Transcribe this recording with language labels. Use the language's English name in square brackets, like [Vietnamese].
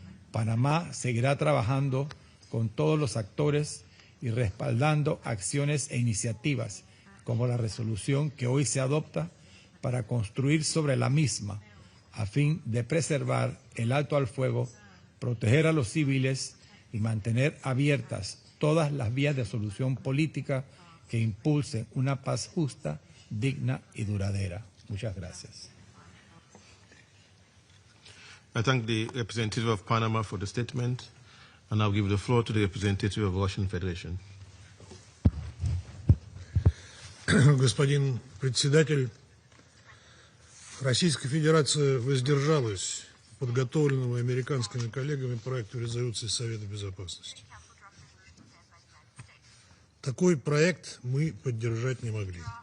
[Spanish] Panamá seguirá trabajando con todos los actores y respaldando acciones e iniciativas como la resolución que hoy se adopta para construir sobre la misma a fin de preservar el alto al fuego, proteger a los civiles y mantener abiertas todas las vías de solución política que impulsen una paz justa, digna y duradera. Muchas gracias. [English] I thank the representative of Panama for the statement, and I'll give the floor to the representative of Russian Federation. [Russian] Господин председатель, Российская Федерация воздержалась от подготовленного американскими коллегами проекта резолюции Совета Безопасности. Такой проект мы поддержать не могли.